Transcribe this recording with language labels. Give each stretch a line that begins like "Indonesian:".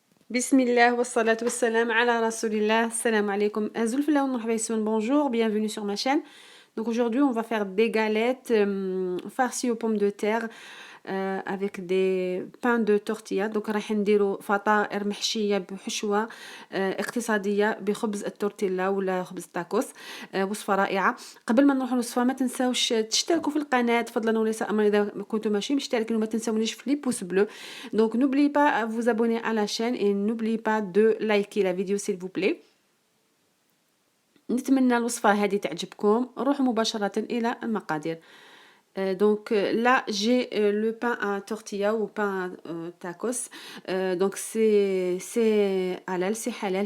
Arabic: بسم الله والصلاة والسلام على رسول الله. Salam alaikum.
French: Zulfila ou marhaba yassoun, bonjour, bienvenue sur ma chaîne. Donc aujourd'hui on va faire des galettes farcies aux pommes de terre avec des pains de tortilla.
Arabic: Donc راح نديرو فطائر محشية بحشوة اقتصادية بخبز التورتيلا ولا خبز التاكوس. وصفة رائعة. قبل ما نروح للوصفة ما تنساوش تشتركوا في القناة فضلا وليس امرا اذا كنتم ماشي مشتركين وما تنساونيش في
French: لي بوس بلو. Donc n'oubliez pas à vous abonner à la chaîne et n'oubliez pas de liker la vidéo s'il vous plaît.
Arabic: نتمنى الوصفة هذه تعجبكم. روحوا مباشرة إلى المقادير.
French: Donc là j'ai le pain à tortilla ou pain à tacos. Donc c'est halal, c'est halal.